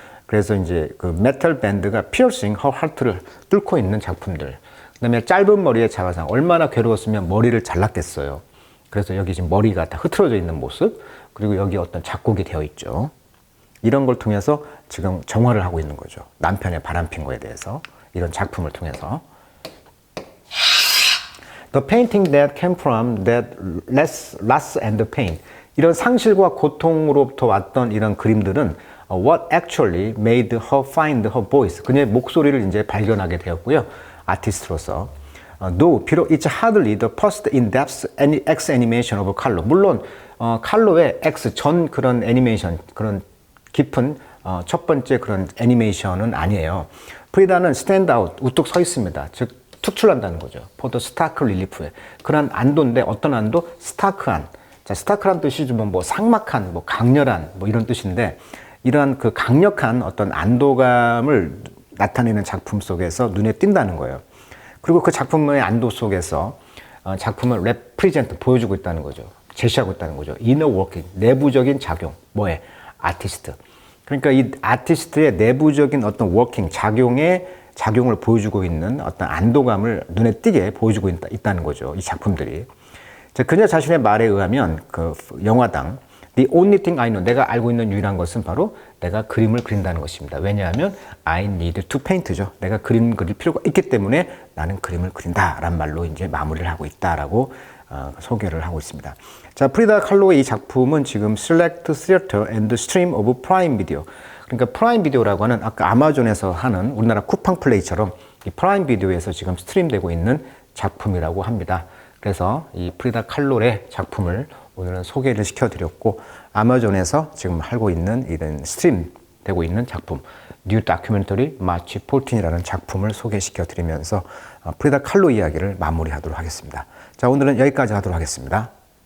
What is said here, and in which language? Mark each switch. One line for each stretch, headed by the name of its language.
Korean: 그래서 이제 그 메탈 밴드가 피어싱 허 하트를 뚫고 있는 작품들. 그 다음에 짧은 머리의 자화상. 얼마나 괴로웠으면 머리를 잘랐겠어요. 그래서 여기 지금 머리가 다 흐트러져 있는 모습. 그리고 여기 어떤 작곡이 되어 있죠. 이런 걸 통해서 지금 정화를 하고 있는 거죠. 남편의 바람핀 거에 대해서. 이런 작품을 통해서.
English: The painting that came from that loss and pain.
Korean: 이런 상실과 고통으로부터 왔던 이런 그림들은
English: what actually made her find her voice.
Korean: 그녀의 목소리를 이제 발견하게 되었고요. 아티스트로서.
English: though
Korean: 비록
English: it's hardly the first in-depth X animation of 칼로.
Korean: 물론 칼로의 X 전 그런 애니메이션, 그런 깊은 첫 번째 그런 애니메이션은 아니에요. 프리다는
English: stand out,
Korean: 우뚝 서 있습니다. 즉 특출난다는 거죠.
English: for the stark relief에.
Korean: 그런 안도인데 어떤 안도? 스타크한. 자, 스타크란 뜻이 좀 뭐 삭막한, 뭐 강렬한, 뭐 이런 뜻인데 이러한 그 강력한 어떤 안도감을 나타내는 작품 속에서 눈에 띈다는 거예요. 그리고 그 작품의 안도 속에서 작품을 represent, 보여주고 있다는 거죠. 제시하고 있다는 거죠.
English: inner working,
Korean: 내부적인 작용. 뭐에? 아티스트. 그러니까 이 아티스트의 내부적인 어떤 워킹, 작용을 보여주고 있는 어떤 안도감을 눈에 띄게 보여주고 있다는 거죠. 이 작품들이. 자, 그녀 자신의 말에 의하면 그 영화당
English: The only thing I know,
Korean: 내가 알고 있는 유일한 것은 바로 내가 그림을 그린다는 것입니다. 왜냐하면
English: I need to paint죠.
Korean: 내가 그림 그릴 필요가 있기 때문에 나는 그림을 그린다라는 말로 이제 마무리를 하고 있다라고 소개를 하고 있습니다. 자, 프리다 칼로의 이 작품은 지금
English: Select Theater and Stream of Prime Video.
Korean: 그러니까 프라임 비디오라고 하는 아까 아마존에서 하는 우리나라 쿠팡 플레이처럼 이 프라임 비디오에서 지금 스트림되고 있는 작품이라고 합니다. 그래서 이 프리다 칼로의 작품을 오늘은 소개를 시켜드렸고 아마존에서 지금 하고 있는 이런 스트림 되고 있는 작품 뉴 다큐멘터리 마치 14이라는 작품을 소개시켜드리면서 프리다 칼로 이야기를 마무리하도록 하겠습니다. 자, 오늘은 여기까지 하도록 하겠습니다.